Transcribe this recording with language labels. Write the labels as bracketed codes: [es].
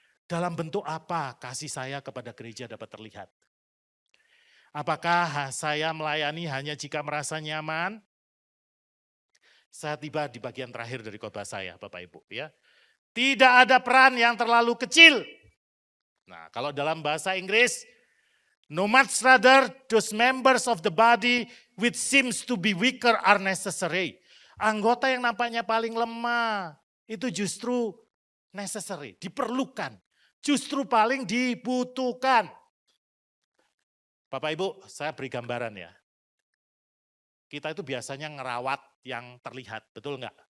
[id] Dalam bentuk apa kasih saya kepada gereja dapat terlihat? Apakah saya melayani hanya jika merasa nyaman? Saya tiba di bagian terakhir dari khotbah saya, Bapak Ibu. Ya, tidak ada peran yang terlalu kecil. Nah, kalau dalam bahasa Inggris, [en] no much rather those members of the body which seems to be weaker are necessary. [id] Anggota yang nampaknya paling lemah itu justru necessary, diperlukan. Justru paling dibutuhkan. Bapak Ibu, saya beri gambaran ya. Kita itu biasanya ngerawat yang terlihat, betul enggak?